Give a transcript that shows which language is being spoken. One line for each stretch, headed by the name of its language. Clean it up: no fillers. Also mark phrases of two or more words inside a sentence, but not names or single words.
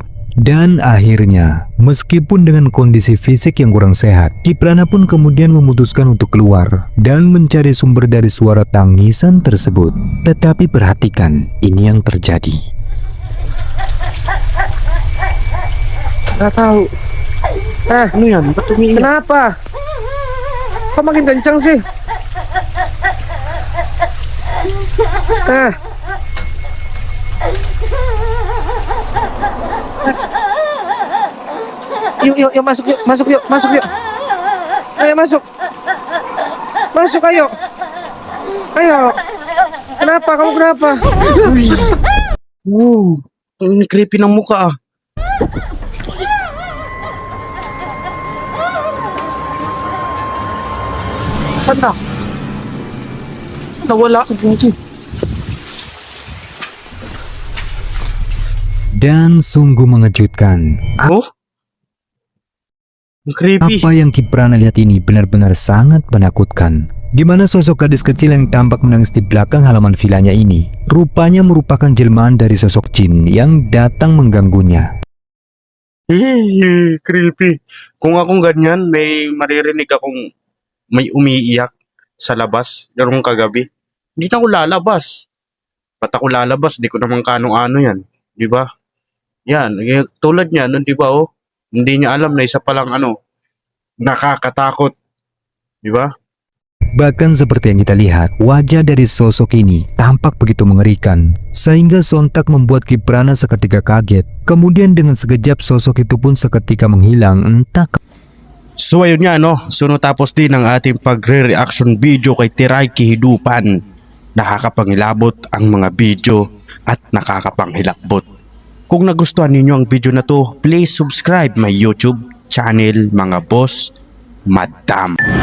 Indonesian: Dan akhirnya, meskipun dengan kondisi fisik yang kurang sehat, Kiprana pun kemudian memutuskan untuk keluar dan mencari sumber dari suara tangisan tersebut. Tetapi perhatikan, ini yang terjadi. Nggak tahu.
Filipino: Ano yan? Ba't umiiyak?
Indonesian: Kenapa? Kok makin kencang sih? Yuk masuk yuk, masuk yuk. Ayo masuk. Masuk ayo. Ayo. Kenapa? Kamu kenapa?
Filipino: Wow, ang creepy ng mukha ah. Saan na? Nawala.
Indonesian: Dan sungguh mengejutkan.
Filipino: Oh? Ang creepy.
Indonesian: Apa yang Kiprana lihat ini benar-benar sangat menakutkan. Di mana sosok gadis kecil yang tampak menangis di belakang halaman vilanya ini rupanya merupakan jelmaan dari sosok jin yang datang mengganggunya.
Filipino: Creepy. Kung akong ganyan, may maririnig akong may umiiyak sa labas, garong kagabi. Hindi na ako lalabas. Ba't ako lalabas? Di ko naman kano-ano yan. Di ba? Yan. Tulad niya, nun, di ba, oh? Hindi niya alam na isa palang nakakatakot. Di ba?
Indonesian: Bahkan seperti yang kita lihat, wajah dari sosok ini tampak begitu mengerikan, sehingga sontak membuat Kiprana seketika kaget. Kemudian dengan sekejap sosok itu pun seketika menghilang, entah
Filipino: So ayun nga no, so natapos din ang ating pagre-reaction video kay Tiray Kihidupan. Nakakapangilabot ang mga video at nakakapanghilakbot. Kung nagustuhan ninyo ang video na to,
English: please subscribe my YouTube channel
Filipino: mga boss Madam.